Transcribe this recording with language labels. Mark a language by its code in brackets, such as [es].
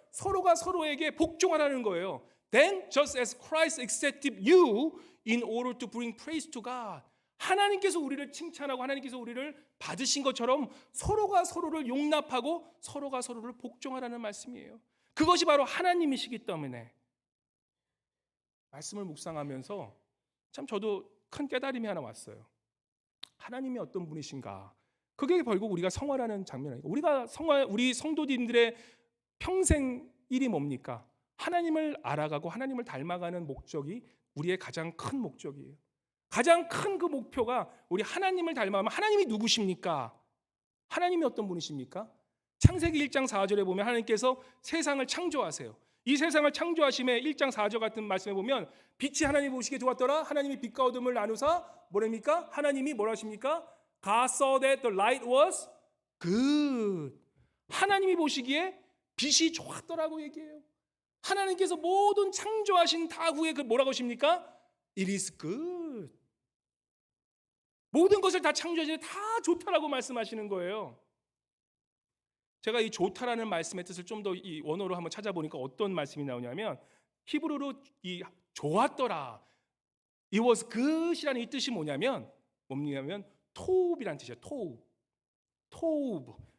[ko] 서로가 서로에게 복종하라는 거예요. [en] Then just as Christ accepted you in order to bring praise to God. [ko] 하나님께서 우리를 칭찬하고 하나님께서 우리를 받으신 것처럼 서로가 서로를 용납하고 서로가 서로를 복종하라는 말씀이에요. 그것이 바로 하나님이시기 때문에. 말씀을 묵상하면서 참 저도 큰 깨달음이 하나 왔어요. 하나님이 어떤 분이신가? 그게 결국 우리가 성화라는 장면 아니고, 우리 성도님들의 평생 일이 뭡니까? 하나님을 알아가고 하나님을 닮아가는 목적이 우리의 가장 큰 목적이에요. 가장 큰 그 목표가 우리 하나님을 닮아가면, 하나님이 누구십니까? 하나님이 어떤 분이십니까? 창세기 1장 4절에 보면 하나님께서 세상을 창조하세요. 이 세상을 창조하심에 1장 4절 같은 말씀에 보면 빛이 하나님 보시기에 좋았더라. 하나님이 빛과 어둠을 나누사 뭐랍니까? 하나님이 뭐라 하십니까? [en] God saw that the light was good. [ko] 하나님이 보시기에 빛이 좋았더라고 얘기해요. 하나님께서 모든 창조하신 다 후에 그 뭐라고 하십니까? [en] It is good. [ko] 모든 것을 다 창조하시니 다 좋다라고 말씀하시는 거예요. 제가 이 좋다라는 말씀의 뜻을 좀 더 이 원어로 한번 찾아보니까 어떤 말씀이 나오냐면, 히브리어로 이 좋았더라, [en] It was good [ko] 이라는 이 뜻이 뭐냐면 토읍이라는 뜻이에요. 토읍.